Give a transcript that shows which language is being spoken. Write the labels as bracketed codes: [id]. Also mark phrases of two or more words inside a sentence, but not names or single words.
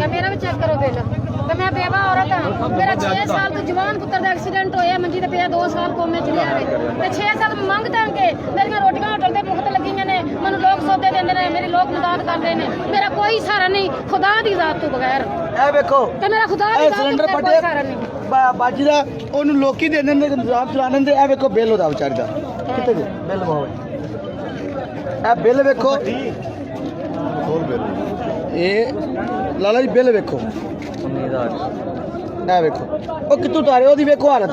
[pa] ਮੇਰਾ ਭੀ ਚੈੱਕ ਕਰੋ ਬਿੱਲ, ਤੇ ਮੈਂ ਬੇਵਾ ਔਰਤ ਹਾਂ। ਮੇਰਾ 6 ਸਾਲ ਤੋ ਜਵਾਨ ਪੁੱਤਰ ਦਾ ਐਕਸੀਡੈਂਟ ਹੋਇਆ, ਮੰਜੀ ਤੇ ਪਿਆ 2 ਸਾਲ ਕੋਮੇ ਚ ਲਿਆ ਤੇ 6 ਸਾਲ ਮੰਗ ਤੰਗ ਕੇ ਮੇਰੀਆਂ ਰੋਟੀਆਂ ਹੋਟਲ ਤੇ ਮੁਫ਼ਤ ਲੱਗੀਆਂ ਨੇ, ਮੈਨੂੰ ਲੋਗ ਸੌਦੇ ਦੇਂਦੇ ਨੇ, ਮੇਰੀ ਲੋਗ ਮਦਦ ਕਰਦੇ ਨੇ, ਮੇਰਾ ਕੋਈ ਸਹਾਰਾ ਨਹੀਂ ਖੁਦਾ ਦੀ ਜ਼ਾਤ ਤੋ ਬਗੈਰ। ਏ ਦੇਖੋ ਤੇ ਮੇਰਾ ਖੁਦਾ ਦੀ ਜ਼ਾਤ सिलेंडर ਤੋ ਕੋਈ ਸਹਾਰਾ ਨਹੀਂ। बाजी ਦਾ ਉਹਨੂੰ ਲੋਕੀ ਦੇ ਦਿੰਦੇ ਇੰਤਜ਼ਾਮ ਚਲਾਣੇ ਦੇ। ਇਹ ਵੇਖੋ ਬਿੱਲ ਉਹਦਾ ਵਿਚਾਰ ਦਾ ਕਿੱਥੇ ਗਏ ਬਿੱਲ ਬਹੁਤ। ਇਹ ਬਿੱਲ ਵੇਖੋ, ਹੋਰ ਬਿੱਲ ਇਹ ਲਾਲਾ ਜੀ ਬਿੱਲ ਵੇਖੋ, ਇਹ ਵੇਖੋ ਉਹ ਕਿੱਥੋਂ ਤਾਰੇ ਉਹਦੀ ਵੇਖੋ ਹਾਲਤ।